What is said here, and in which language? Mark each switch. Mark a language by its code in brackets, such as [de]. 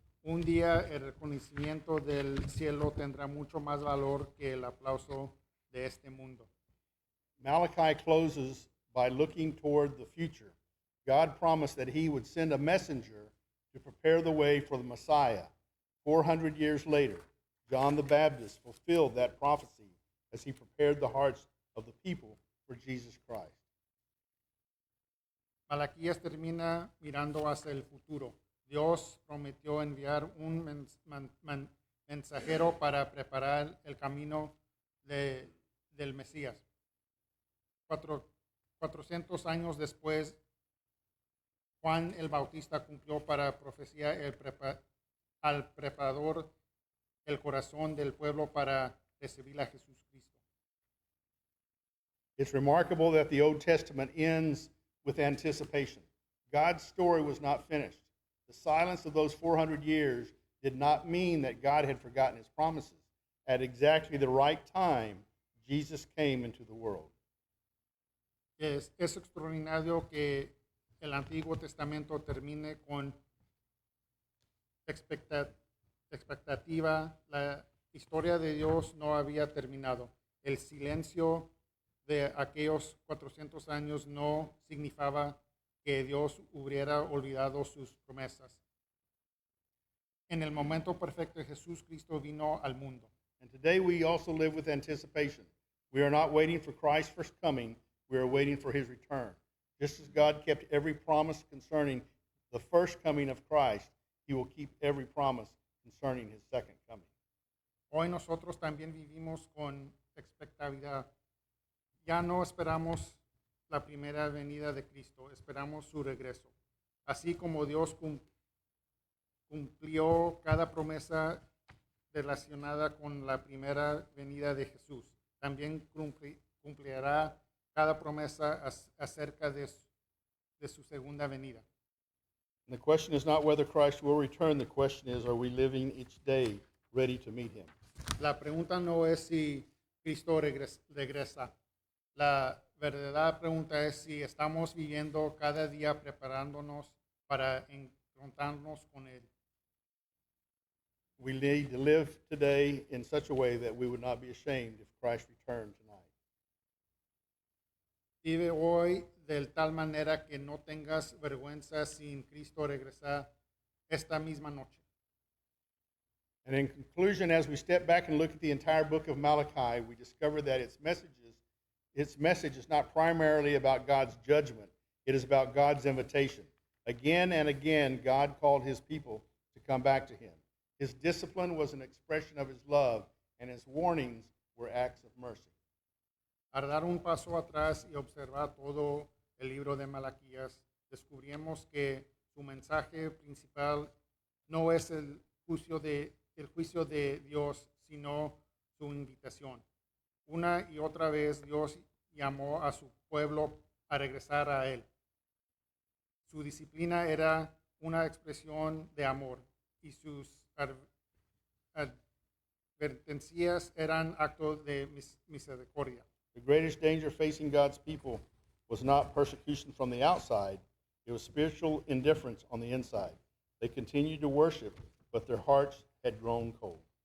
[es] Un día el reconocimiento del cielo tendrá mucho más valor que el aplauso de este mundo. [en] Malachi closes by looking toward the future. God promised that he would send a messenger to prepare the way for the Messiah. 400 years later, John the Baptist fulfilled that prophecy as he prepared the hearts of the people for Jesus Christ. [es] Malaquías termina mirando hacia el futuro. Dios prometió enviar un mensajero para preparar el camino del Mesías. 400 años después, Juan el Bautista cumplió para profecía al preparador el corazón del pueblo para recibir a Jesucristo. [en] It's remarkable that the Old Testament ends with anticipation. God's story was not finished. The silence of those 400 years did not mean that God had forgotten his promises. At exactly the right time, Jesus came into the world. [es] Es extraordinario que el Antiguo Testamento termine con expectativa. La historia de Dios no había terminado. El silencio de aquellos 400 años no significaba que Dios hubiera olvidado sus promesas. En el momento perfecto, Jesús Cristo vino al mundo. [en] And today we also live with anticipation. We are not waiting for Christ's first coming, we are waiting for his return. Just as God kept every promise concerning the first coming of Christ, he will keep every promise concerning his second coming. [es] Hoy nosotros también vivimos con expectativa. Ya no esperamos la primera venida de Cristo, esperamos su regreso. Así como Dios cumplió cada promesa relacionada con la primera venida de Jesús, también cumplirá cada promesa acerca de su segunda venida. [en] And the question is not whether Christ will return, the question is, are we living each day ready to meet him? [es] La pregunta no es si Cristo regresa. La verdadera pregunta es si estamos viviendo cada día preparándonos para encontrarnos con Él. [en] We need to live today in such a way that we would not be ashamed if Christ returned tonight. [es] Vive hoy de tal manera que no tengas vergüenza sin Cristo regresar esta misma noche. [en] And in conclusion, as we step back and look at the entire book of Malachi, we discover that its message is not primarily about God's judgment. It is about God's invitation. Again and again, God called his people to come back to him. His discipline was an expression of his love, and his warnings were acts of mercy. [es] Al dar un paso atrás y observar todo el libro de Malaquías, descubrimos que su mensaje principal no es el juicio de Dios, sino su invitación. Una y otra vez Dios llamó a su pueblo a regresar a Él. Su disciplina era una expresión de amor y sus advertencias eran actos de misericordia. [en] The greatest danger facing God's people was not persecution from the outside, it was spiritual indifference on the inside. They continued to worship, but their hearts had grown cold.